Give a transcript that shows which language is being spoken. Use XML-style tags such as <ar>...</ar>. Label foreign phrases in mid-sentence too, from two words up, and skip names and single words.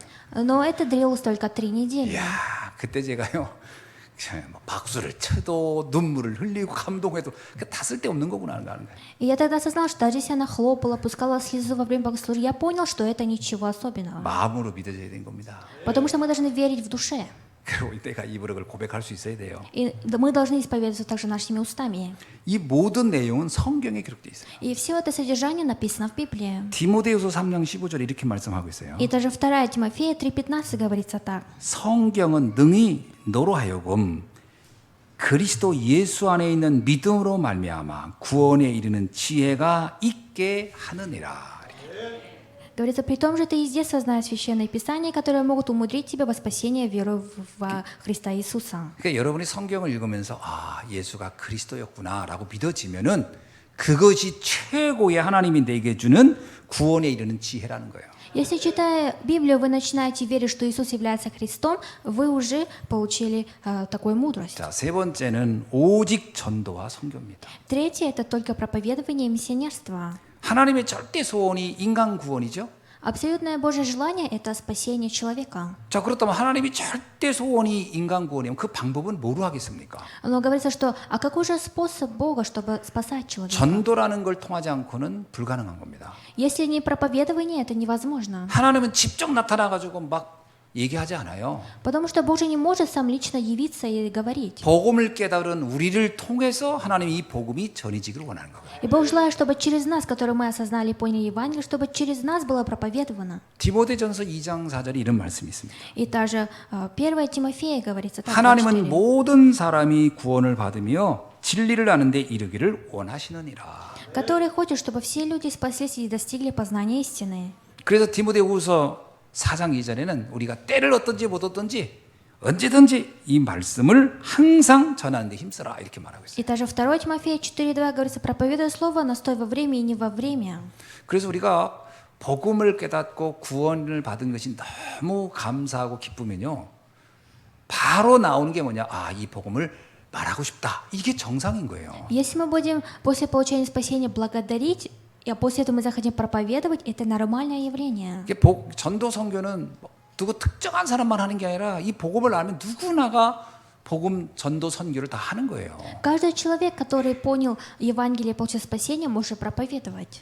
<ru>Но это длилось только 3 недели.</ru> <ko>이야, 그때 제가요. 막 박수를 쳐도 눈물을 흘리고 감동해도 다 쓸데없는 거구나 하는 거예요.</ko> <ru>И я тогда осознала, что даже если она хлопала, пускала слезу во время богослужения, я понял, что это ничего особенного.</ru> <ko>마음으로 믿어져야 되는 겁니다.</ko> <ru>Потому что мы должны верить в душе.</ru> <ko>그리고 내가 입으로 그걸 고백할 수 있어야 돼요.</ko> <ru>И мы должны исповедоваться также нашими устами.</ru> <ko>이 모든 내용은 성경에 기록되어 있어요.</ko> <ru>И все это содержание написано в Библии.</ru> <ko>디모데후서 3장 15절에 이렇게 말씀하고 있어요.</ko> <ru>И даже 2 Тимофея 3:15 говорится так.</ru> <ko>성경은 능히 너로 하여금 그리스도 예수 안에 있는 믿음으로 말미암아 구원에 이르는 지혜가 있게 하느니라.</ko> <ru>Говорится, при том же ты из детства знаешь священные писания, которые могут умудрить тебя во спасение веру в Христа Иисуса.</ru> <ko>그러니까 여러분이 성경을 읽으면서 아 예수가 그리스도였구나라고 믿어지면은 그것이 최고의 하나님이 내게 주는 구원에 이르는 지혜라는 거예요.</ko> <ru>Если, читая Библию, вы начинаете верить, что Иисус является Христом, вы уже получили такую мудрость.</ru> <ko>자, 세 번째는 오직 전도와 선교입니다.</ko> <ru>Третье – это только проповедование и миссионерство.</ru> <ko>하나님의 절대 소원이 인간 구원이죠.</ko> <ru>Абсолютное Божье желание – это спасение человека.</ru> <ko>자, 그렇다면 하나님이 절대 소원이 인간 구원이면 그 방법은 뭐로 하겠습니까?</ko> <ru>Но говорится, что а какой же способ Бога, чтобы спасать человека?</ru> <ko>전도라는 걸 통하지 않고는 불가능한 겁니다.</ko> <ru>Если не проповедование, это невозможно.</ru> <ko>하나님은 직접 나타나 가지고 막 얘기하지 않아요.</ko> <ru>Потому что Бог же не может сам лично явиться и говорить.</ru> <ko>복음을 깨달은 우리를 통해서 하나님이 이 복음이 전해지기를 원하는 거예요.</ko> <ru>И Бог желает, чтобы через нас, которые мы осознали и поняли Евангелие, чтобы через нас было проповедовано.</ru> <ko>디모데전서 2장 4절에 이런 말씀이 있습니다.</ko> <ru>И также 1 Тимофея говорится так.</ru> <ko>하나님은 모든 사람이 구원을 받으며 진리를 아는데 이르기를 원하시느니라.</ko> <ru>Который хочет, чтобы все люди спаслись и достигли познания истины.</ru> <ko>그래서 디모데후서 4장 2절에는 우리가 때를 얻든지 못 얻든지 언제든지 이 말씀을 항상 전하는 데 힘써라 이렇게 말하고 있어요.</ko> <ru>И также 2 Тимофея 4:2 говорится: проповедуй слово, настой во время и не во время.</ru> <ko>그래서 우리가 복음을 깨닫고 구원을 받은 것이 너무 감사하고 기쁘면요. 바로 나오는 게 뭐냐? 아, 이 복음을 말하고 싶다. 이게 정상인 거예요.</ko> <ru>Если мы будем после получения спасения благодарить, и после этого мы захотим проповедовать, это нормальное явление.</ru> <ko>이게 전도 선교는 누구 특정한 사람만 하는 게 아니라 이 복음을 알면 누구나가 복음 전도 선교를 다 하는 거예요.</ko> <ru>Каждый человек, который понял Евангелие и получил спасение, может проповедовать.</ru>